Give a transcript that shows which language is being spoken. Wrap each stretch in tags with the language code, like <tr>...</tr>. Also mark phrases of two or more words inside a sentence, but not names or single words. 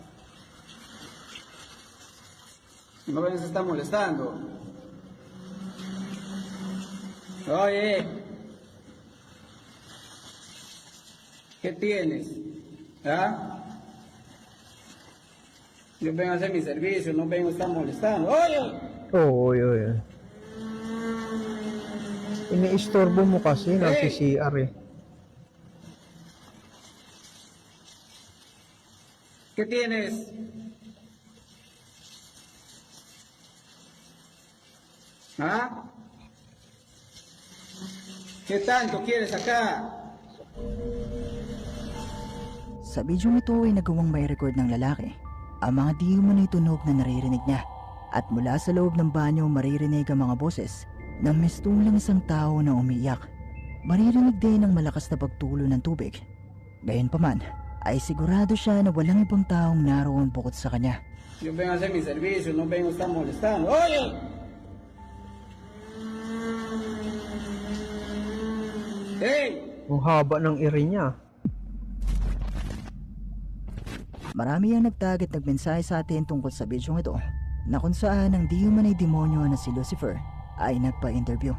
<es>No vengas a estar molestando. Oye, ¿qué tienes? ¿Ah? Yo vengo a hacer mi servicio, no vengo a estar molestando. ¡Oye!</es> <tl>Oo. Iniistorbo mo kasi nasa CR eh.</tl> <es>¿Qué tienes? ¿Ah? ¿Qué tanto quieres acá?</es> <tl>Sa bidyong ito ay nagawang may record ng lalaki ang mga di umano'y tunog na naririnig niya. At mula sa loob ng banyo maririnig ang mga boses ng mistulang isang tao na umiiyak. Maririnig din ang malakas na pagtulo ng tubig. Gayunpaman ay sigurado siya na walang ibang taong naroon bukod sa kanya.</tl> <es>Yo vengo a hacer mi servicio, no vengo a estar molestando. ¡Oye!</es> <en>¡Hey!</en> <tl>Ang haba ng iri niya. Marami ang nagtag at nagmensahe sa atin tungkol sa bidyong ito na kung saan ang di umanay demonyo na si Lucifer ay nagpa-interview.</tl>